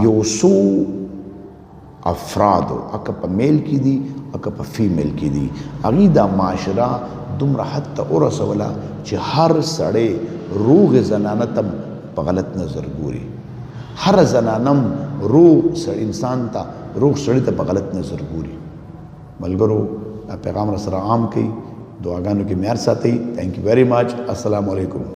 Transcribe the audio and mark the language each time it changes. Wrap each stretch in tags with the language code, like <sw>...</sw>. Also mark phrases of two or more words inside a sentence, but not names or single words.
<ps>یو څو افرادو اکه په میل کې دي اکه په فیمیل کې دي، هغې دا معاشره دومره حد ته ورسوله چې هر سړی روغ زنانه ته په غلط نظر ګوري، هر زنانم روغ انسان ته، روغ سړی ته په غلط نظر ګوري. ملګرو دا پیغام را سره عام کړئ، دعاګانو کې معیار ساتئ.</ps> <en>Thank you very much.</en> <ar>السلام علیکم.</ar>